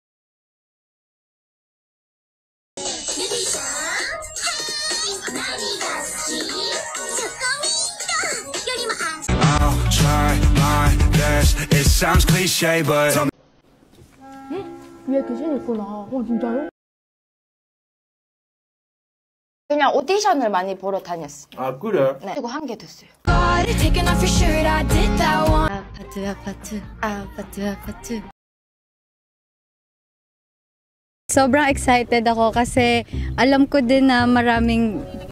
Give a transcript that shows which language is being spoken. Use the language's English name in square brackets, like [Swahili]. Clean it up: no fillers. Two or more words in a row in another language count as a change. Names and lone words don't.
[English] I'll try my best. It sounds cliche, but [Korean] 위에 귀신 있구나. 진짜요? 그냥 오디션을 많이 보러 다녔어. 아 그래? 네. 그리고 한 게 됐어요. 아파트. [Filipino] Sobrang excited ako kasi alam ko din na maraming